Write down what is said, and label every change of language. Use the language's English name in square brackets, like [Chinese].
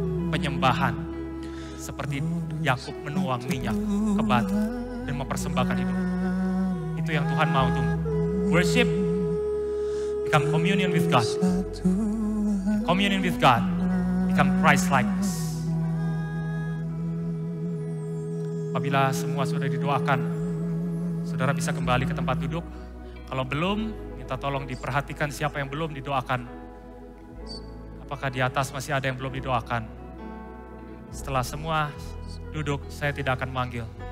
[Indonesian] Penyembahan seperti Yakub menuang minyak ke batu dan mempersembahkan hidup. Itu yang Tuhan mau tunggu. [English] Worship become communion with God. Communion with God become Christ-likeness. [Indonesian] Apabila semua sudah didoakan, saudara bisa kembali ke tempat duduk. Kalau belum, minta tolong diperhatikan siapa yang belum didoakan. Apakah di atas masih ada yang belum didoakan? Setelah semua duduk, saya tidak akan manggil.